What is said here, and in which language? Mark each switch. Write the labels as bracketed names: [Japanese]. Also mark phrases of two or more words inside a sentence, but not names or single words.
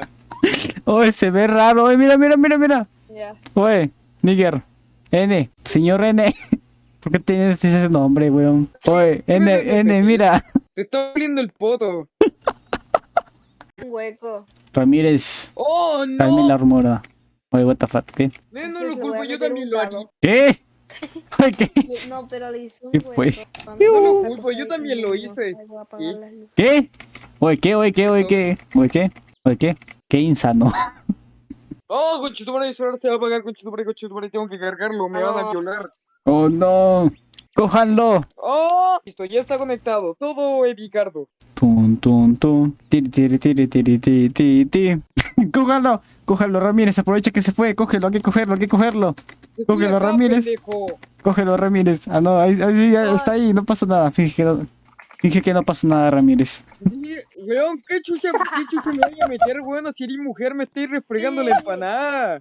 [Spanish] Oye, se ve raro. Oye, mira, mira, mira, mira. Ya. Oye, Níger. N. Señor N. ¿Por qué tienes ese nombre, weón? Oye, N, mira. Te está abriendo el poto. Un hueco. Ramírez. ¡Oh, Calme la no! rumora. Oye, [English] what the fuck, [Spanish] ¿qué? No, Así no es, lo le voy culpo, a yo meter también un lo palo. haría. ¿Qué? Oye, ¿qué? No, pero le hice un ¿Qué hueco. fue? Cuando No lo otra culpo, cosa yo ahí también lo no hice. salgo a apagar ¿Sí? las luces. ¿Qué? Oye, ¿qué? Oye, ¿qué? Oye, ¿qué? Oye, ¿qué? Oye, ¿qué? Qué insano. ¡Oh, conchetumare, eso ahora se va a pagar, conchetumare, tengo que cargarlo, me van a violar. Oh, no. Cójanlo. ¡Oh! Listo, ya está conectado, todo epicardo. Tun, tun, tun. Tiri, tiri, tiri, tiri, tiri, tiri, tiri. Cójalo, cójalo, Ramírez, aprovecha que se fue, cógelo, hay que cogerlo, hay que cogerlo. Estoy Cógelo, acá, Ramírez. pendejo. Cógelo, Ramírez. Ah, no, ahí, sí, ya está ahí, no pasó nada. Finge que no pasó nada, Ramírez. Sí, weón, ¿qué chucha me voy a meter, weón? Si eres mujer, me estoy refregando la empanada.